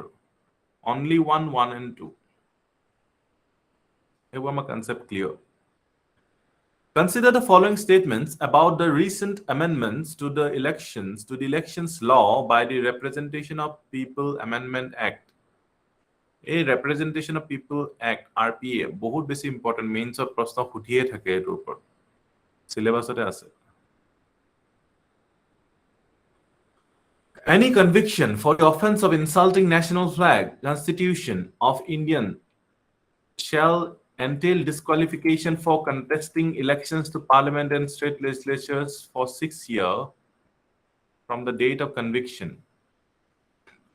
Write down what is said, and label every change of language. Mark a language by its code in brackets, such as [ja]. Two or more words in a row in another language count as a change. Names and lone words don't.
[en] Only 1 and 2. My concept clear. Consider the following statements about the recent amendments to the elections law by the Representation of People Amendment Act. A Representation of People Act RPA [bn] বহুত বেছি ইম্পর্টেন্ট, মেইনছত প্রশ্ন খুঁটিয়ে থাকে এর উপর, সিলেবাসতে আছে। [en] Any conviction for the offense of insulting national flag, Constitution of Indian shall entail disqualification for contesting elections to Parliament and state legislatures for 6 years from the date of conviction.